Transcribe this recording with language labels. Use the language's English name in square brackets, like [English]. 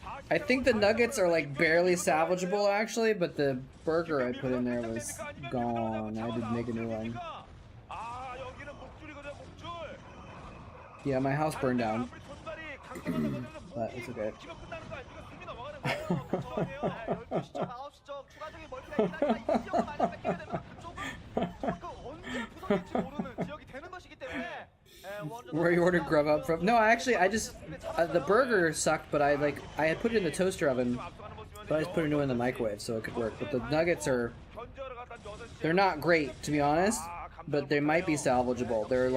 [English] I think the nuggets are like barely salvageable actually, but the burger I put in there was gone. I had to make a new one. Yeah, my house burned down. But it's okay. [Korean] 12시 쪽, 9시 쪽 추가적인 멀티가 있긴 하지만 이 지역을 많이 뺏기게 되면 그쪽은 언제 부서질지 모르는 지역이 되는 것이기 때문에 [English] Where you ordered grub up from? No, I just the burger sucked, but I had put it in the toaster oven, but I just put it in the microwave so it could work. But the nuggets they're not great, to be honest, but they might be salvageable.